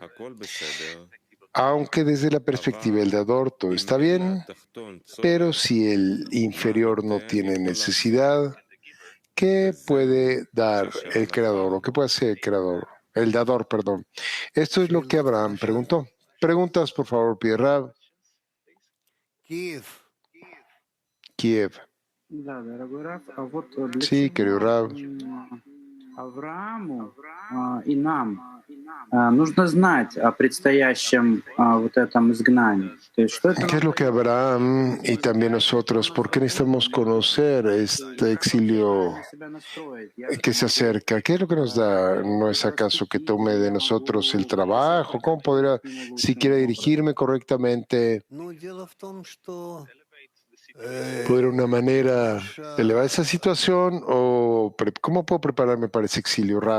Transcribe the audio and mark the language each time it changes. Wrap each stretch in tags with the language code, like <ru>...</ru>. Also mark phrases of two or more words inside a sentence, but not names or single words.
<es>Aunque desde la perspectiva del dador todo está bien, pero si el inferior no tiene necesidad, ¿qué puede dar el creador o qué puede hacer el creador? El dador, perdón. Esto es lo que Abraham preguntó. Preguntas, por favor, pide Rab. Kiev. Sí, querido Rab.</es> <ru>Аврааму и нам нужно знать о предстоящем вот этом изгнании. То есть, что это...</ru> <es>¿Qué es lo que Abraham y también nosotros, por qué necesitamos conocer este exilio que se acerca? ¿Qué es lo que nos da? ¿No es acaso que tome de nosotros el trabajo? ¿Cómo podría, si quiere dirigirme correctamente, poder una manera de elevar esa situación o cómo puedo prepararme para ese exilio, Rab?</es>